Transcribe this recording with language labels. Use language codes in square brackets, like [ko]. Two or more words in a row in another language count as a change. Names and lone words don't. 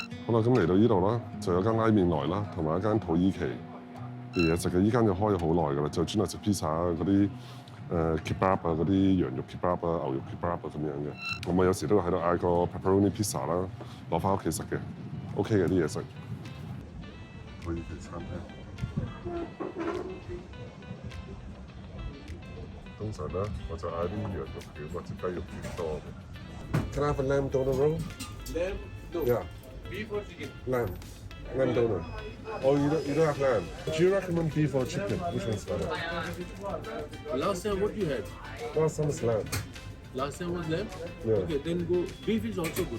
[yue] 好啦，咁嚟到呢度啦，就有間拉麵來啦，同埋一間土耳其嘅嘢食嘅。呢間就開咗好耐㗎啦，就專係食 pizza 啊嗰啲kebab 啊嗰啲羊肉 kebab 啊牛肉 kebab 啊咁樣嘅。咁我有時都會喺度嗌個 [en] pepperoni pizza [yue] 啦，攞翻屋企食嘅 OK 嘅啲嘢食。土耳其餐廳。通常咧，我就嗌啲羊肉卷或者雞肉卷多嘅。 [en] Can I have a lamb doner roll? Lamb? No. Yeah, Beef or chicken? lamb doner. Oh, you don't have lamb. Do you recommend beef or chicken? Which one's better? Last time what you had? Last time is lamb. Last time was lamb? Yeah. Okay, then go. Beef is also good.